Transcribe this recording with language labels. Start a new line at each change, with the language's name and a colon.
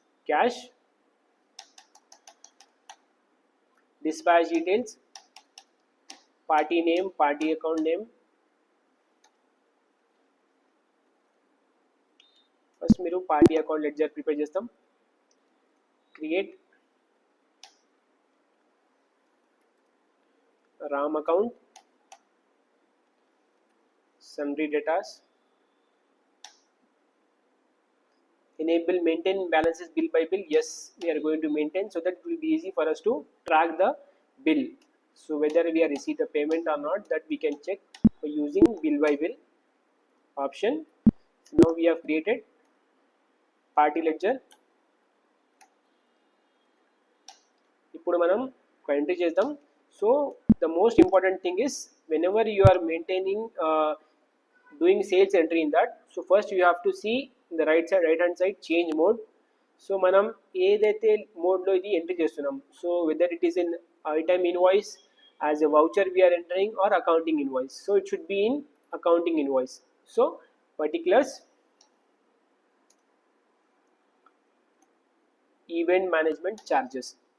English: cash, dispatch details, party name, party account name.
Telugu: First మీరు party account ledger prepare చేస్తాం.
English: Create Ram account, sundry datas, enable maintain balances bill by bill. Yes, we are going to maintain, so that it will be easy for us to track the bill. So whether we are received a payment or not, that we can check by using bill by bill option. So now we have created party ledger.
Telugu: ఇప్పుడు మనం ఒక entry చేద్దాం.
English: So the most important thing is whenever you are maintaining doing sales entry in that, so first you have to see in the right hand side change mode.
Telugu: So మనం ఏదైతే మోడ్లో ఇది entry చేస్తున్నాం,
English: So whether it is in item invoice, as a voucher we are entering, or accounting invoice. So it should be in accounting invoice. So particulars event management charges.